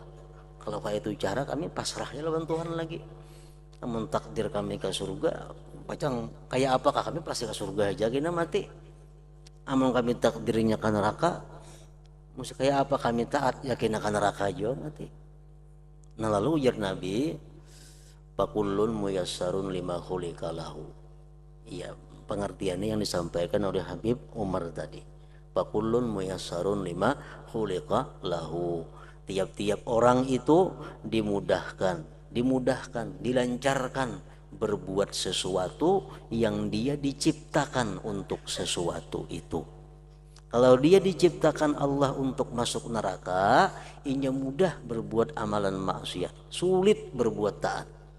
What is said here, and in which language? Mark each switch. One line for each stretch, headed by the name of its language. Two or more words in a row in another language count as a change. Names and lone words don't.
Banjar: Kalau kayak itu cara kami pasrah ya lawan Tuhan lagi. Namun takdir kami ke surga, pacang kayak apakah kami pasti ke surga aja kena mati. Amun kami takdirnya ke neraka, mesti kayak apa kami taat yakin ke neraka aja mati. Nah lalu ujar Nabi,
Arabic: فكل ميسر لما خلق له.
Indonesian: Iya, pengertiannya yang disampaikan oleh Habib Umar tadi.
Arabic: فكل ميسر لما خلق له.
Indonesian: Tiap-tiap orang itu dimudahkan, dilancarkan berbuat sesuatu yang dia diciptakan untuk sesuatu itu.
Banjar: Kalau dia diciptakan Allah untuk masuk neraka, inya mudah berbuat amalan maksiat, sulit berbuat taat.